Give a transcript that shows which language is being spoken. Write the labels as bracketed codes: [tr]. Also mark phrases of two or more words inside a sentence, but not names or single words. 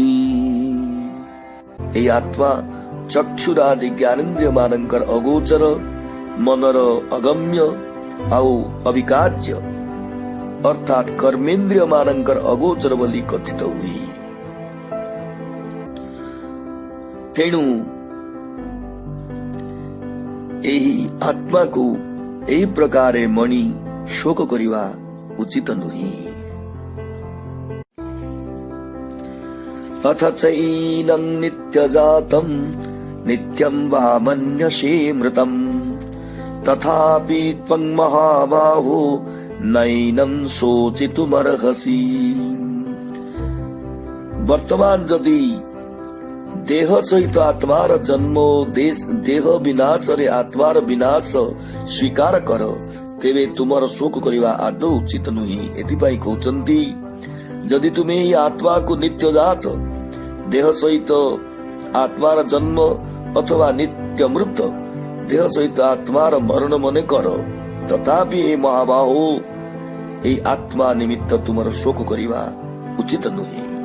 [or] ଏହି ଆତ୍ମା ଚକ୍ଷୁରାଦି ଜ୍ଞାନେନ୍ଦ୍ରିୟ ମାନଙ୍କର ଅଗୋଚର, ମନର ଅଗମ୍ୟ ଆଉ ଅବିକାର୍ଯ୍ୟ ଅର୍ଥାତ କର୍ମେନ୍ଦ୍ରିୟ ମାନଙ୍କର ଅଗୋଚର ବୋଲି କଥିତ ହୁଏ। ତେଣୁ ଏହି ଆତ୍ମାକୁ ଏହି ପ୍ରକାରେ ମଣି ଶୋକ କରିବା ଉଚିତ ନୁହେଁ। [sa] अथ चैनं नित्यजातं नित्यं वा मन्यसे मृतं तथापि त्वं महाबाहो नैनं शोचितुमर्हसि। [or] ବର୍ତ୍ତମାନ ଯଦି ଦେହ ସହିତ ଆତ୍ମାର ଜନ୍ମ, ଦେହ ବିନାଶରେ ଆତ୍ମାର ବିନାଶ ସ୍ୱୀକାର କର, ତେବେ ତୁମର ଶୋକ କରିବା ଆଦୌ ଉଚିତ ନୁହେଁ। ଏଥିପାଇଁ କହୁଛନ୍ତି, ଯଦି ତୁମେ ଏହି ଆତ୍ମାକୁ ନିତ୍ୟଜାତ, ଦେହ ସହିତ ଆତ୍ମାର ଜନ୍ମ ଅଥବା ନିତ୍ୟ ମୃତ, ଦେହ ସହିତ ଆତ୍ମାର ମରଣ ମନେ କର, ତଥାପି ଏ ମହାବାହୁ, ଏହି ଆତ୍ମା ନିମିତ୍ତ ତୁମର ଶୋକ କରିବା ଉଚିତ ନୁହେଁ।